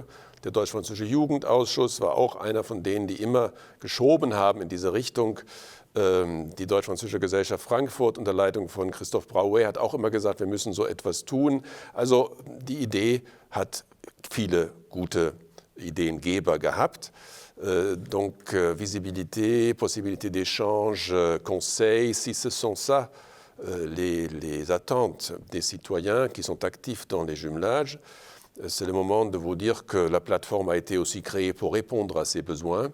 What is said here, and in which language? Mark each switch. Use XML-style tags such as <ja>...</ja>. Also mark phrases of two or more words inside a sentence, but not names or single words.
<de>Der Deutsch-Französische Jugendausschuss war auch einer von denen, die immer geschoben haben in diese Richtung. Die Deutsch-Französische Gesellschaft Frankfurt unter Leitung von Christophe Brouet hat auch immer gesagt, wir müssen so etwas tun. Also die Idee hat viele gute Ideengeber gehabt.</de> <fr>Donc visibilité, possibilité d'échange, conseil, si ce sont ça les attentes des citoyens qui sont actifs dans les jumelages, c'est le moment de vous dire que la plateforme a été aussi créée pour répondre à ces besoins.</fr>